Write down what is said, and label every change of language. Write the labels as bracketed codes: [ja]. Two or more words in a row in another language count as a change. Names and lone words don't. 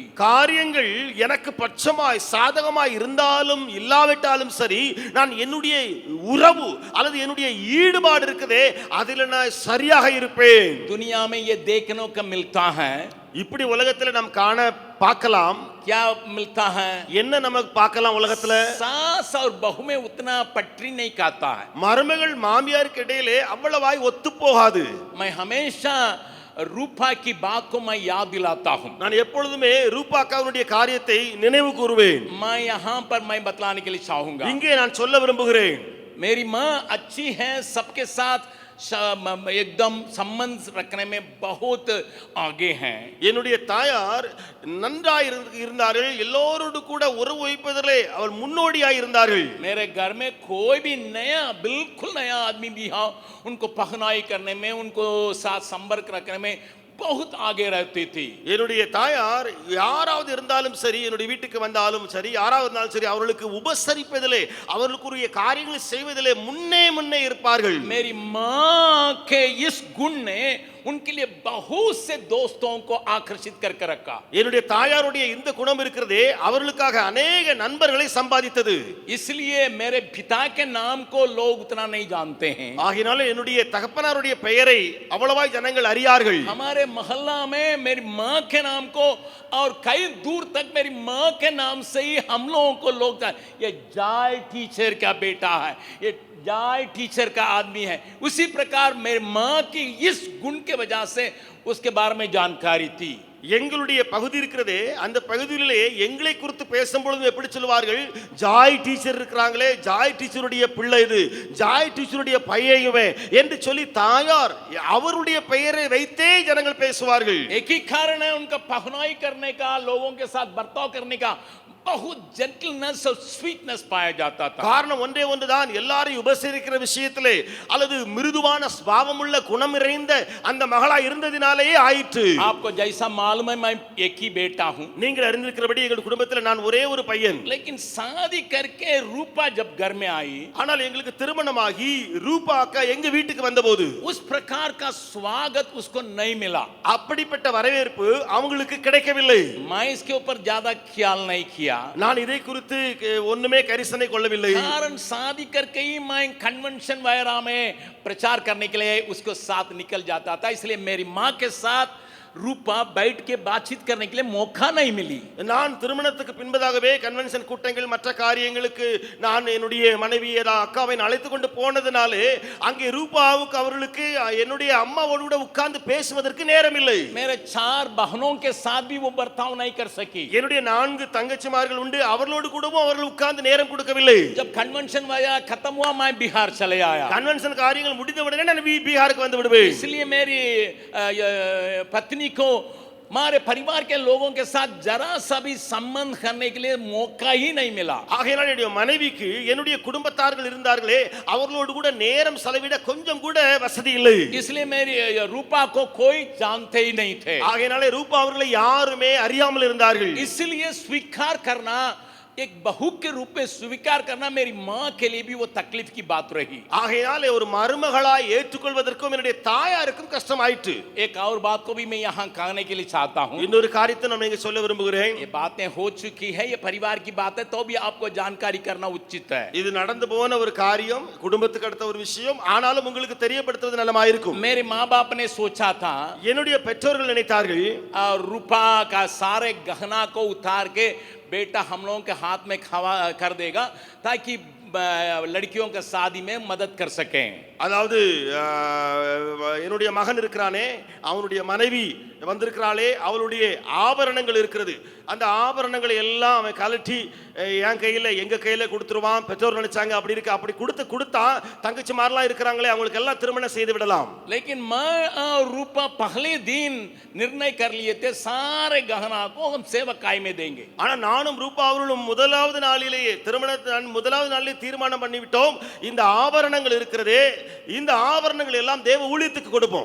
[ta] காரியங்கள் எனக்கு பட்சமாய் சாதகமாய் இருந்தாலும் இல்லாவிட்டாலும் சரி, நான் என்னுடைய உறவு அல்லது என்னுடைய ஈடுபாடு இருக்குதே அதில் நான் சரியாக இருப்பேன். [hi] दुनिया में ये देखने को मिलता है, [ta] இப்படி உலகத்துல நாம் காண பார்க்கலாம். [hi] क्या मिलता है? [ta] என்ன நமக்கு பார்க்கலாம் உலகத்துல? [hi] सास और बहू में उतना पटरी नहीं खाता है। [ta] மருமகள் மாமியாருக்கு இடையிலே அவ்வளவாய் ஒத்து போகாது. [hi] मैं हमेशा रूपा की बात को मैं याद दिलाता हूँ। [ta] நான் எப்பொழுதுமே ரூபாக்காவுடைய காரியத்தை நினைவு கூறுவேன். [hi] मैं यहाँ पर मैं बतलाने के लिए चाहूंगा, [ta] இங்கே நான் சொல்ல விரும்புகிறேன். [hi] मेरी माँ अच्छी है, सबके साथ एकदम संबंध रखने में बहुत आगे हैं। [ta] என்னுடைய தாயார் நன்றாய் இருந்தார்கள், எல்லோரோடு கூட உறவு வைப்பதிலே அவள் முன்னோடியாய் இருந்தார்கள். [hi] मेरे घर में कोई भी नया बिल्कुल नया आदमी भी हो, उनको पहनाई करने में, उनको साथ संपर्क रखने में बहुत आगे रहती थी। [ta] என்னுடைய தாயார் யாராவது இருந்தாலும் சரி, என்னுடைய வீட்டுக்கு வந்தாலும் சரி, யாராவது இருந்தாலும் சரி, அவர்களுக்கு உபசரிப்பதிலே அவர்களுக்குரிய காரியங்களை செய்வதிலே முன்னே இருப்பார்கள். [hi] मेरी माँ के इस गुण ने उनके लिए बहुत से दोस्तों को आकर्षित करके रखा। [ta] என்னுடைய தாயாருடைய இந்த குணம் இருக்கிறதே அவர்களுக்காக अनेक நண்பர்களை சம்பாதித்தது. [hi] इसलिए मेरे पिता के नाम को लोग उतना नहीं जानते हैं। [ta] ஆகினால என்னுடைய தகப்பனாருடைய பெயரை அவ்வளவாய் ஜனங்கள் அறியார்கள். [hi] हमारे मोहल्ला में मेरी माँ के नाम को और कई दूर तक मेरी माँ के नाम से ही हम लोगों को लोग ये जाय टीचर का बेटा है, ये जाय टीचर का आदमी है। उसी प्रकार मेरी माँ की इस गुण के वजह से उसके बारे में जानकारी थी। [ta] எங்களுடைய பகுதி இருக்கிறதே, அந்த பகுதியிலே எங்களை குறித்து பேசும்பொழுது எப்படி சொல்வார்கள், ஜாய் டீச்சர் இருக்கிறாங்களே, ஜாய் டீச்சருடைய பிள்ளை இது, ஜாய் டீச்சருடைய பையன் என்று சொல்லி தாயார் அவருடைய பெயரை வைத்தே ஜனங்கள் பேசுவார்கள். [hi] एक ही कारण है, उनका पहनाई करने का, लोगों के साथ बर्ताव करने का बहुत जेंटलनेस और स्वीटनेस पाया जाता था। [ta] காரணம் ஒன்றே ஒன்றுதான், எல்லாரையும் உபசரிக்கிற விஷயத்திலே அல்லது மிருதுவான சுபாவமுள்ள குணம் நிறைந்த அந்த மகளா இருந்ததினாலேயே ஆயிற்று. [hi] आपको जैसा मालूम है, मैं एक ही बेटा हूँ, [ta] நீங்கள் அறிந்திருக்கிறபடி எங்கள் குடும்பத்தில் நான் ஒரே ஒரு பையன். [hi] लेकिन शादी करके रूपा जब घर में आई, [ta] ஆனால் எங்களுக்கு திருமணமாகி ரூபா அக்கா எங்க வீட்டுக்கு வந்தபோது [hi] उस प्रकार का स्वागत उसको नहीं मिला। [ta] அப்படிப்பட்ட வரவேற்பு அவங்களுக்கு கிடைக்கவில்லை. [hi] मैं इसके ऊपर ज्यादा ख्याल नहीं किया, [ta] நான் இதை குறித்து ஒண்ணுமே கரிசனை கொள்ளவில்லை. [hi] कारण शादी करके ही मैं कन्वेंशन वगैरह में प्रचार करने के लिए उसको साथ निकल जाता था, इसलिए मेरी माँ के साथ रूपा बैठ के बातचीत करने के लिए मौका नहीं मिली। [ta] நான் திருமணத்துக்கு பின்பதாகவே கன்வென்ஷன் கூட்டங்கள் மற்ற காரியங்களுக்கு நான் என்னுடைய மனைவி அக்காவை அழைத்து கொண்டு போனதுனாலே அங்கே ரூபாவுக்கு அவர்களுக்கு என்னுடைய அம்மாவோடு கூட உட்கார்ந்து பேசுவதற்கு நேரம் இல்லை. [hi] मेरे 4 बहनों के साथ भी वो बर्ताव नहीं कर सकी। [ta] என்னுடைய 4 தங்கச்சிமார்கள் உண்டு, அவர்களோடு கூடவும் அவர்கள் உட்கார்ந்து நேரம் கொடுக்கவில்லை. [hi] जब कन्वेंशन वगैरह खत्म हुआ, मैं बिहार चले आया। [ta] கன்வென்ஷன் காரியங்கள் முடிந்த உடனே நான் பீகாருக்கு வந்து விடுவேன். [hi] इसलिए मेरी पत्नी को हमारे परिवार के लोगों के साथ जरा सा भी संबंध करने के लिए मौका ही नहीं मिला। [ta] ஆகையால் என்னுடைய மனைவிக்கு என்னுடைய குடும்பத்தார்கள் இருந்தார்களே அவர்களோடு கூட நேரம் செலவிட கொஞ்சம் கூட வசதி இல்லை. [hi] इसलिए मेरी रूपा को कोई जानते ही नहीं थे। [ta] ஆகையாலே ரூபா அவர்களை யாருமே அறியாமல் இருந்தார்கள். [hi] इसलिए स्वीकार करना, एक बहू के रूप में स्वीकार करना मेरी माँ के लिए भी वो तकलीफ की बात रही। [ta] ஆகையாலே ஒரு மருமகளாய் ஏற்றுக்கொள்வதற்கும் என்னுடைய தாயாருக்கும் கஷ்டமாயிற்று. [hi] एक और बात को भी मैं यहाँ कहने के लिए चाहता हूँ। [ta] இன்னொரு காரியத்தை நான் இங்க சொல்ல விரும்புகிறேன். [hi] ये बातें हो चुकी है, ये परिवार की बात है, तो भी आपको जानकारी करना उचित है। [ta] இது நடந்து போன ஒரு காரியம், குடும்பத்துக்கு அடுத்த ஒரு விஷயம், ஆனாலும் உங்களுக்கு தெரியப்படுத்துவது நலமாயிருக்கும். [hi] मेरे माँ बाप ने सोचा था [ta] என்னுடைய பெற்றோர்கள் நினைத்தார்கள் [hi] रूपा का सारे गहना को उतार के बेटा हम लोगों के हाथ में खवा कर देगा ताकि लड़कियों के शादी में मदद कर सकें। [ta] அதாவது என்னுடைய மகன் இருக்கிறானே அவனுடைய மனைவி வந்திருக்கிறாளே அவளுடைய ஆபரணங்கள் இருக்கிறது, அந்த ஆபரணங்களை எல்லாம் அவன் கலட்டி என் கையில எங்க கையில கொடுத்துருவான். பெற்றோர் நினைச்சாங்க அப்படி இருக்கு, அப்படி கொடுத்தா தங்கச்சி மாதிரிலாம் இருக்கிறாங்களே அவங்களுக்கு எல்லாம் திருமணம் செய்து விடலாம். [hi] लेकिन मैं और रूपा पहले दिन निर्णय कर लिए थे सारे गहना को हम सेवकाई में देंगे। [ta] ஆனா நானும் ரூபா அவர்களும் முதலாவது நாளிலேயே முதலாவது நாளிலே தீர்மானம் பண்ணிவிட்டோம், இந்த ஆபரணங்கள் இருக்கிறதே இந்த ஆபரணங்கள் எல்லாம் தேவ ஊழியத்துக்கு கொடுப்போம்.